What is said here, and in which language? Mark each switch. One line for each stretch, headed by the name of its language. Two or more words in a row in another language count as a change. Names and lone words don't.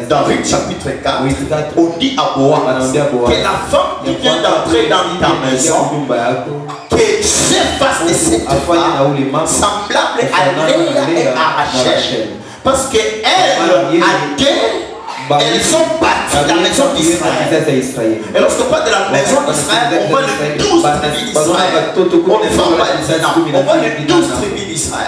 French: Dans Ruth chapitre 4, Ruth 4. on dit à Boaz
Swahili: Anaambia Boaz,
French: que la femme qui vient d'entrer dans ta maison,
Swahili: nyumba yako
French: que Dieu fasse de cette
Swahili: afanye na
French: femme
Swahili: ule mama
French: semblable à Léa et à Rachel. Parce qu'elles, à deux, elles sont bâties la maison d'Israël. Et lorsqu'on parle de la maison d'Israël, on voit les 12 tribus d'Israël. On voit pas les Sénats, on voit les 12 tribus d'Israël.